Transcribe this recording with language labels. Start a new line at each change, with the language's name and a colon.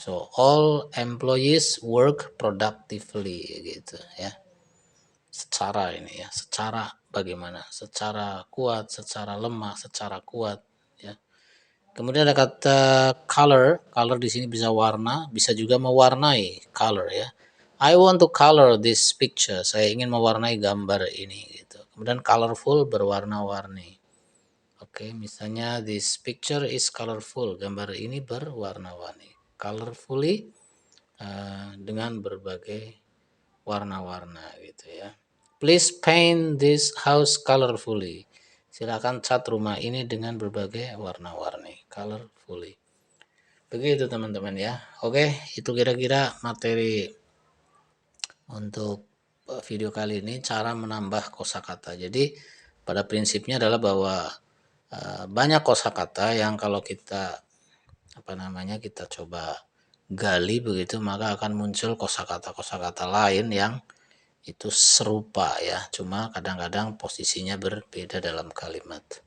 English: So all employees work productively gitu ya.
Indonesian: Secara ini ya, secara bagaimana? Secara kuat, secara lemah, secara kuat ya. Kemudian ada kata color. Color di sini bisa warna, bisa juga mewarnai, color ya.
English: I want to color this picture.
Indonesian: Saya ingin mewarnai gambar ini gitu. Kemudian colorful, berwarna-warni. Oke, misalnya
English: this picture is colorful.
Indonesian: Gambar ini berwarna-warni. Colorfully dengan berbagai warna-warna gitu ya.
English: Please paint this house colorfully.
Indonesian: Silakan cat rumah ini dengan berbagai warna-warni. Colorfully. Begitu teman-teman ya. Oke, itu kira-kira materi untuk video kali ini, cara menambah kosakata. Jadi pada prinsipnya adalah bahwa banyak kosakata yang kalau kita kita coba gali begitu, maka akan muncul kosakata-kosakata lain yang itu serupa ya, cuma kadang-kadang posisinya berbeda dalam kalimat.